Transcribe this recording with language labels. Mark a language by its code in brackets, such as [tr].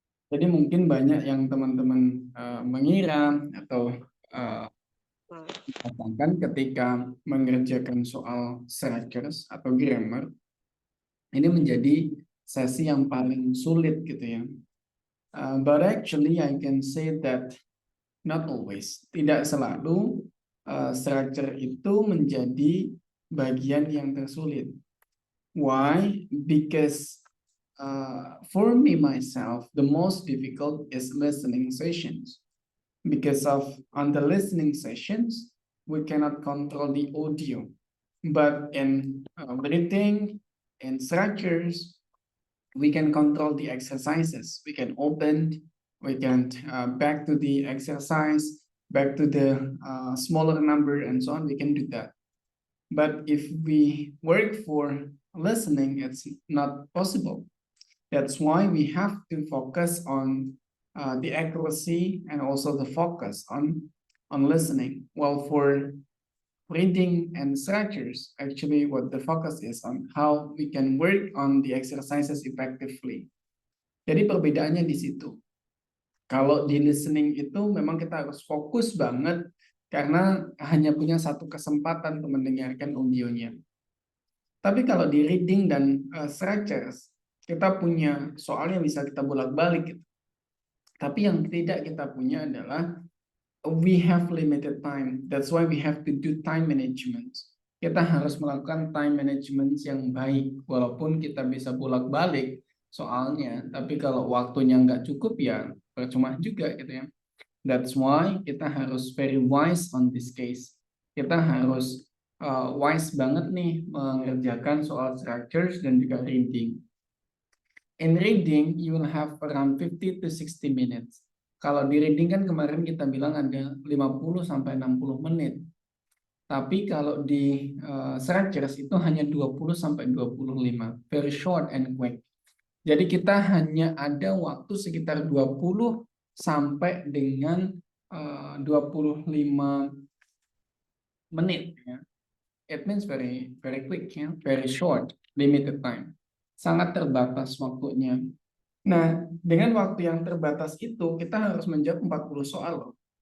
[id] Jadi mungkin banyak yang teman-teman mengira atau katakan ketika mengerjakan soal structures atau grammar ini menjadi sesi yang paling sulit gitu ya. [en] But actually I can say that not always. [id] Tidak selalu structure itu menjadi bagian yang tersulit. [en] Why? Because for me myself, the most difficult is listening sessions. Because on the listening sessions, we cannot control the audio. But in reading and structures, we can control the exercises. We can open, we can back to the exercise, back to the smaller number and so on. We can do that. But if we work for listening, it's not possible. That's why we have to focus on the accuracy and also the focus on listening. Well, for reading and structures, actually what the focus is on how we can work on the exercises effectively. [id] Jadi perbedaannya di situ. Kalau di listening itu memang kita harus fokus banget karena hanya punya satu kesempatan untuk mendengarkan audionya. Tapi kalau di reading dan structures, kita punya soalnya bisa kita bolak-balik gitu. Tapi yang tidak kita punya adalah [en] we have limited time. That's why we have to do time management. [id] Kita harus melakukan time management yang baik. Walaupun kita bisa bolak-balik soalnya, tapi kalau waktunya nggak cukup ya percuma juga gitu ya. [en] That's why [id] kita harus [en] very wise on this case. [id] Kita harus wise banget nih mengerjakan soal structures dan juga reading. [en] In reading, you will have around 50 to 60 minutes. [id] Kalau di reading kan kemarin kita bilang ada 50 sampai 60 menit. Tapi kalau di structures itu hanya 20 sampai 25. [en] Very short and quick. [id] Jadi kita hanya ada waktu sekitar 20 sampai dengan 25 menit ya. [en] It means very quick ya, very short, limited time. [id] Sangat terbatas waktunya. Nah, dengan waktu yang terbatas itu, kita harus menjawab 40 soal.